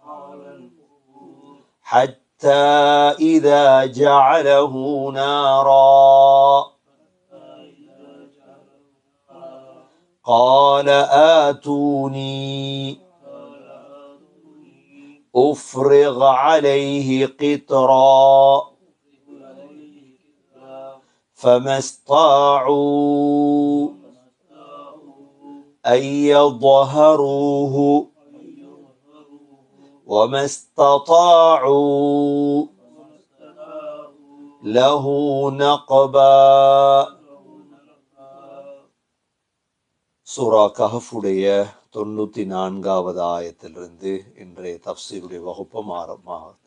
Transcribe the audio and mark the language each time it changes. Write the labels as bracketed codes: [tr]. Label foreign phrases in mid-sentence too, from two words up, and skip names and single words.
[ar] حتى إذا جعله نارا قال آتوني أفرغ عليه قطرا فما استطاعوا أن يظهروه وما استطاعوا له نقبا. [ta] சூரா கஹஃபுடைய 94வது ஆயத்திலிருந்து இன்றைய தஃப்சீருடைய வகுப்பும் ஆரம்பமாகுது.